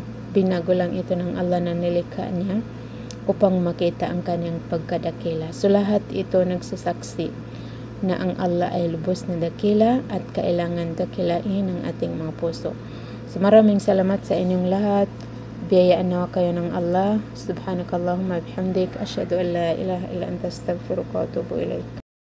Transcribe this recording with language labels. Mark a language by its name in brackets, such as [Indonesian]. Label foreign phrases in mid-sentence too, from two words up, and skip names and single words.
[Filipino] Binago lang ito ng Allah na nilikha niya upang makita ang kanyang pagkadakila. So, lahat ito nagsasaksi na ang Allah ay lubos na dakila at kailangan dakilain ang ating mga puso. So, maraming salamat sa inyong lahat. Biyayaan nawa kayo ng Allah. [Arabic] سبحانك اللهم وبحمدك أشهد أن لا إله إلا أنت أستغفرك وأتوب إليك.